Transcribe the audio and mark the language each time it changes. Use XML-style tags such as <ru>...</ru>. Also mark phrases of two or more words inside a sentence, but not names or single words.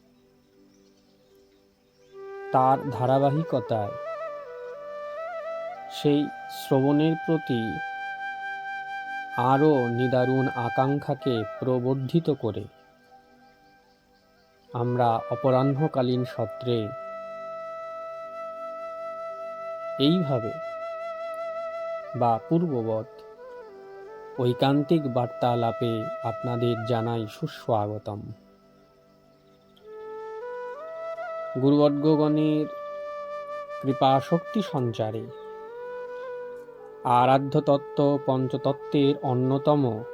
<bn>তার ধারাবাহিকতায় সেই শ্রবণের প্রতি আরো নিদারুণ আকাঙ্ক্ষাকে প্রবর্ধিত করে আমরা অপরাহ্নকালীন সত্রে এইভাবে বা পূর্ববৎ ঐকান্তিক বার্তালাপে আপনাদের জানাই সুস্বাগতম। গুরুবর্গগণের কৃপা শক্তি সঞ্চারে আরাধ্য তত্ত্ব পঞ্চতত্ত্বের অন্যতম</bn>